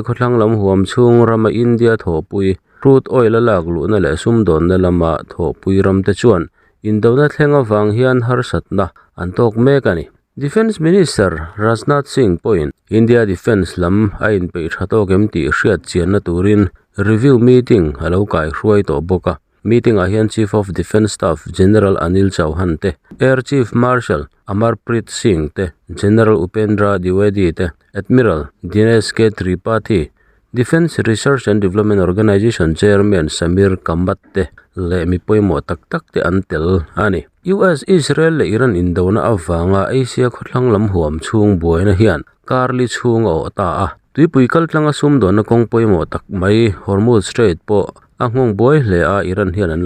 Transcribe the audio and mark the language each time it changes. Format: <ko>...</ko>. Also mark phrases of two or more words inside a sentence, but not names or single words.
<lus>khotlang lam huam chung rama India tho pui</lus> <en>crude oil</en> <lus>alak lu na le sum don na lama tho pui ram te chuan indona thlenga wang hian harsat na an tok mek ani</lus> <en>Defense Minister</en> <lus>Rajnath Singh point India Defense lam a in pe thatok MT hriat chian na turin</lus> <en>review meeting</en> <lus>alo kai hruai to boka meeting a hian</lus> <en>Chief of Defense Staff</en> <lus>General Anil Chauhan te Air Chief Marshal Amarpreet Singh te General Upendra Dwivedi te Admiral Dinesh K. Tripathi Defense Research and Development Organization Chairman Samir Kambat te le mi poimo tak te antel ani US Israel le Iran indona awanga Asia khotlang lam huam chung buaina hian karli chung o ta a tuipui kaltlanga sum dona kong poimo tak mai Hormuz Strait po angong boy le a Iran hian an la</lus>